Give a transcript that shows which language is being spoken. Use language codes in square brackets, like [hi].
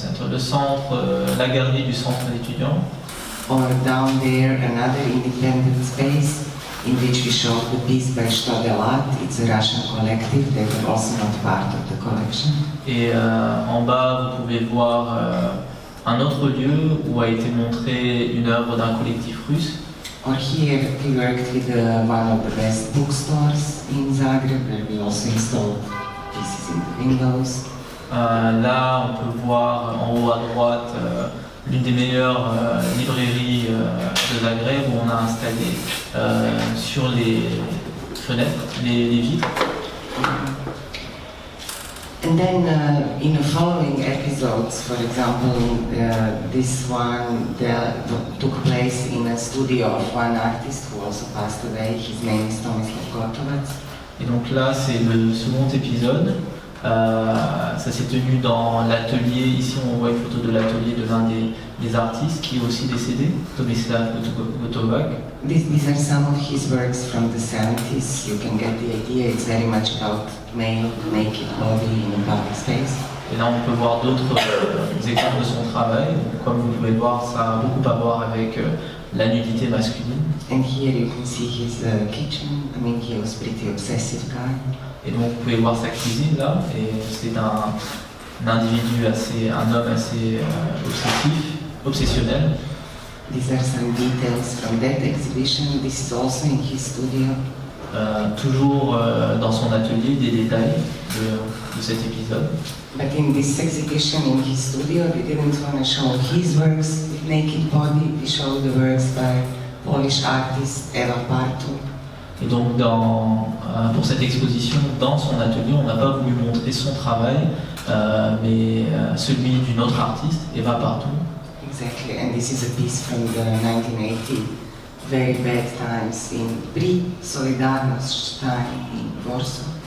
[fr] Le centre, la galerie du centre d'étudiants. [en] Or down there, another independent space in which we show the piece by Stodelat. It's a Russian collective. They were also not part of the collection. [fr] Et en bas, vous pouvez voir un autre lieu où a été montrée une œuvre d'un collectif russe. [en] Or here, we worked with one of the best bookstores in Zagreb, where we also installed pieces in the windows. [fr] Là, on peut voir en haut à droite l'une des meilleures librairies de Zagreb où on a installé sur les fenêtres, les vitres. [en] And then in the following episodes, for example, this one took place in a studio of one artist who also passed away. His name is Tomislav Gotovac. [fr] Et donc là, c'est le second épisode. Ça s'est tenu dans l'atelier. Ici, on voit une photo de l'atelier de l'un des artistes qui est aussi décédé, Tomislav Gotovac. [en] These are some of his works from the 70s. You can get the idea. It's very much about male naked body in a public space. [fr] Et là, on peut voir d'autres exemples de son travail. Donc, comme vous pouvez le voir, ça a beaucoup à voir avec la nudité masculine. [en] And here you can see his kitchen. I mean, he was pretty obsessive guy. [fr] Et donc, vous pouvez voir sa cuisine là. Et c'est un individu un homme assez obsessionnel. [en] These are some details from that exhibition. This is also in his studio. [fr] Toujours dans son atelier, des détails de cet épisode. [en] But in this exhibition in his studio, we didn't want to show his works with naked body. We showed the works by Polish artist Eva Partu. [fr] Et donc pour cette exposition, dans son atelier, on n'a pas voulu montrer son travail, mais celui d'une autre artiste, Eva Partout. [en] Exactly, and this is a piece from the 1980 very bad times in pre-Solidarność time in Warsaw.